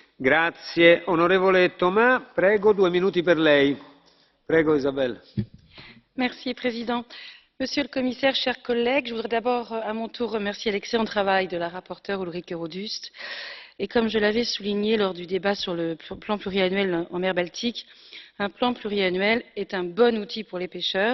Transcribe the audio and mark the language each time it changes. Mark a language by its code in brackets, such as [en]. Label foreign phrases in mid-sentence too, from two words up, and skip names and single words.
[it] Grazie. Onorevole Thomas, prego, 2 minuti per lei. Prego, Isabelle. [fr] Merci, Monsieur le Président. Monsieur le Commissaire, chers collègues, je voudrais d'abord à mon tour remercier l'excellent travail de la rapporteure Ulrike Rodust. Et comme je l'avais souligné lors du débat sur le plan pluriannuel en mer Baltique, un plan pluriannuel est un bon outil pour les pêcheurs.